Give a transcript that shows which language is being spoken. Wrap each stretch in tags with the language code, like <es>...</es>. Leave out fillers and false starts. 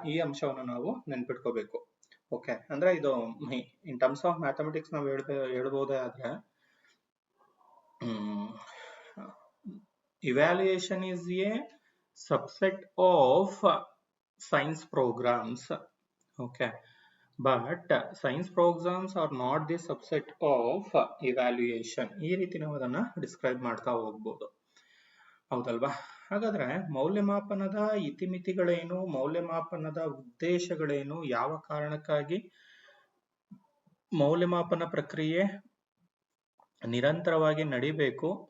<kn>ಈ ಅಂಶವನ್ನು ನಾವು ನೆನ್ಪಿಟ್ಕೋಬೇಕು. ಓಕೆ, ಅಂದ್ರೆ ಇದು ಇನ್ ಟರ್ಮ್ಸ್ ಆಫ್ ಮ್ಯಾಥಮೆಟಿಕ್ಸ್ ನಾವು ಹೇಳ್ಬೋದೇ ಆದ್ರೆ</kn> <en>evaluation is a subset of science programs. Okay, but science programs are not the subset of evaluation.</en> <kn>ಈ ರೀತಿ ನಾವು ಅದನ್ನ ಡಿಸ್ಕ್ರೈಬ್ ಮಾಡ್ತಾ ಹೋಗ್ಬೋದು, ಹೌದಲ್ವಾ? ಹಾಗಾದ್ರೆ ಮೌಲ್ಯಮಾಪನದ ಇತಿಮಿತಿಗಳೇನು, ಮೌಲ್ಯಮಾಪನದ ಉದ್ದೇಶಗಳೇನು, ಯಾವ ಕಾರಣಕ್ಕಾಗಿ ಮೌಲ್ಯಮಾಪನ ಪ್ರಕ್ರಿಯೆ ನಿರಂತರವಾಗಿ ನಡಿಬೇಕು,</kn>